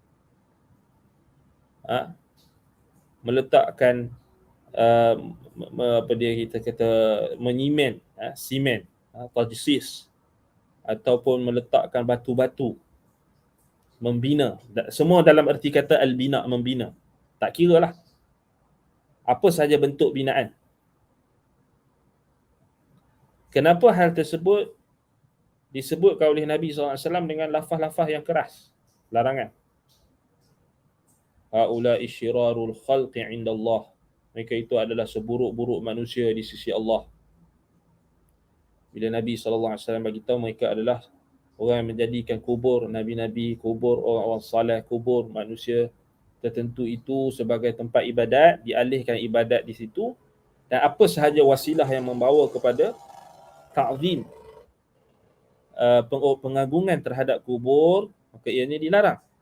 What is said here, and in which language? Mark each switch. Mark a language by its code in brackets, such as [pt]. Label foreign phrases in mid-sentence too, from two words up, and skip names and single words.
[ms] Meletakkan kita kata menyimen, simen, tajsis, ataupun meletakkan batu-batu, membina. Semua dalam erti kata al-bina, membina. Tak kira lah apa sahaja bentuk binaan. Kenapa hal tersebut disebutkan oleh Nabi SAW dengan lafaz-lafaz yang keras? Larangan. [ar] هؤلاء شرار الخلق عند الله. [ms] Mereka itu adalah seburuk-buruk manusia di sisi Allah. Bila Nabi SAW bagi tahu mereka adalah orang yang menjadikan kubur nabi-nabi, kubur orang-orang saleh, kubur manusia tertentu itu sebagai tempat ibadat, dialihkan ibadat di situ, dan apa sahaja wasilah yang membawa kepada ta'zim, pengagungan terhadap kubur, maka ianya dilarang.